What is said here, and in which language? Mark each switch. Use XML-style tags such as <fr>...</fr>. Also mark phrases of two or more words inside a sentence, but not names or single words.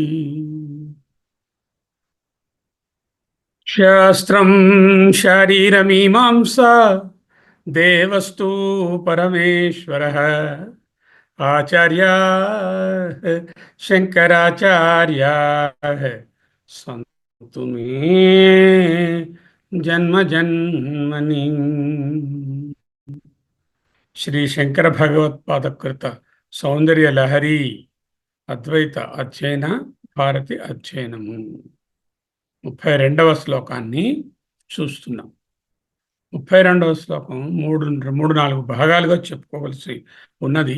<sa>शास्त्रं शारीरमीमांसा देवस्तु परमेश्वरः आचार्याः शंकराचार्याः सन्तु मे जन्म जन्मनि।</sa> <te>శ్రీ శంకర భగవత్పాదకృత సౌందర్య లహరి అద్వైత అధ్యయన భారతి అధ్యయనము 32వ శ్లోకాన్ని చూస్తున్నాం. 32వ శ్లోకం మూడు నాలుగు భాగాలుగా చెప్పుకోవలసి ఉన్నది.</te>